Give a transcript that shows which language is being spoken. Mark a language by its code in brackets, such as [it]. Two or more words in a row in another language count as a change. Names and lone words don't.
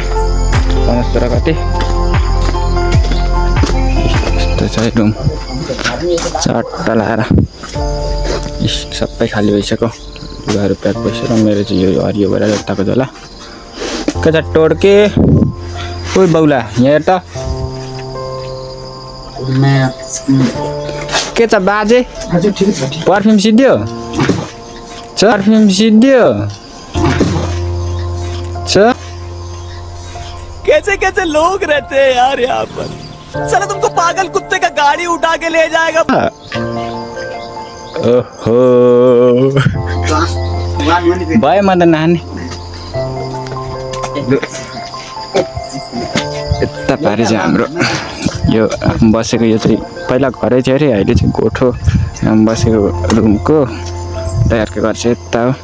[ne] 15-16 गते यस्तो छ रुम चट्ट लाएर सबै खाली भइसक्यो। लुगाहरू प्याक भइसक्यो। मेरो चाहिँ यो हरियो भएर यताको झोला के छ टोड्के। ओइ बाउला यहाँ हेर त के छ बाजे? पर्फ्युम सिद्धियो [hi] कैसे लोग रहते हैं यार यहाँ पर। साला तुमको पागल कुत्ते का गाड़ी उठा के ले जाएगा। [ne] ओहो भयो म त नानी यता पारि चाहिँ हाम्रो यो बसेको यो चाहिँ पहिला घरै थियो अरे, अहिले चाहिँ गोठो बसेको रुमको तयारको घर चाहिँ यता हो।